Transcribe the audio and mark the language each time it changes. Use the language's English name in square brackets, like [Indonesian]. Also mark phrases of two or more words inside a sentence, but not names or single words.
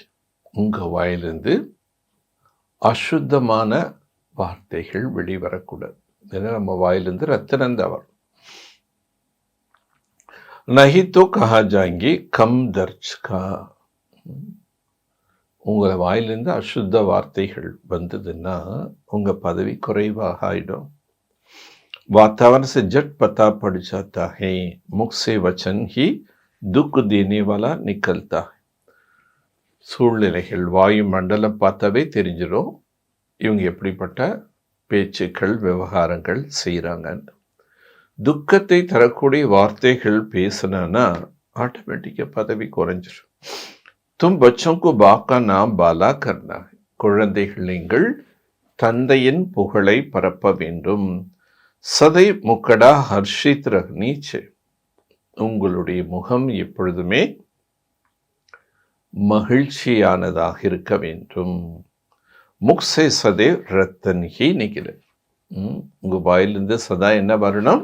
[Tamil] உங்க வாயிலிருந்து அசுத்தமான வார்த்தைகள் வெளிவரக்கூடாது. ஏன்னா நம்ம வாயிலிருந்து ரத்தனம் தான் வரும். [Hindi] नहीं तो कहा जाएगा कम दर्जे का. [Tamil] உங்களை வாயிலிருந்து அசுத்த வார்த்தைகள் வந்ததுன்னா உங்க பதவி குறைவாக ஆயிடும். [Hindi] वातावरण से झट पता पड़ जाता है, मुख से वचन ही दुख देने वाला निकलता है. [Tamil] சூழ்நிலைகள், வாயு மண்டலம் பார்த்தாவே தெரிஞ்சிடும் இவங்க எப்படிப்பட்ட பேச்சுக்கள், விவகாரங்கள் செய்கிறாங்க. துக்கத்தை தரக்கூடிய வார்த்தைகள் பேசினா ஆட்டோமேட்டிக்காக பதவி குறைஞ்சிடும். [Hindi] तुम बच्चों को बाप का नाम बाला करना है. [Tamil] குழந்தைகள் நீங்கள் தந்தையின் புகழை பரப்ப வேண்டும். [Hindi] सदा मुखड़ा हर्षित रहना चाहिए, [Tamil] உங்களுடைய முகம் எப்பொழுதுமே மகிழ்ச்சியானதாக இருக்க வேண்டும். [Hindi] मुख से सदा रत्न ही निकलें, [Tamil] உங்கள் வாயிலிருந்து சதா என்ன வரணும்?